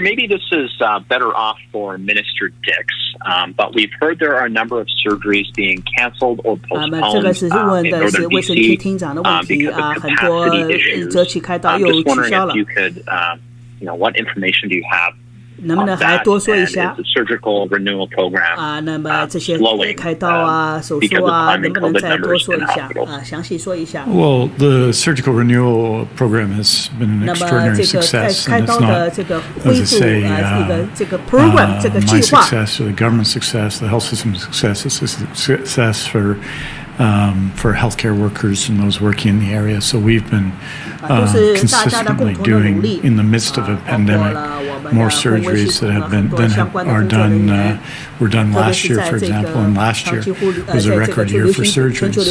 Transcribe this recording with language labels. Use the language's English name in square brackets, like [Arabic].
[English] Maybe this is better off for Minister Dix, but we've heard there are a number of surgeries being canceled or postponed in Northern BC because of capacity issues. I'm just wondering if you could, what information do you have? [Chinese] 能不能还多说一下？ [English] surgical renewal program [Chinese] 那么这些开刀啊、手术啊，能不能再多说一下？详细说一下。 [English] Well, the surgical renewal program has been an extraordinary success, and it's not, as I say, my success or the government's success, the health system's success. It's a success for for healthcare workers and those working in the area. So we've been consistently doing, in the midst of a pandemic, more surgeries that were done last year, for example, and last year was a record year for surgeries.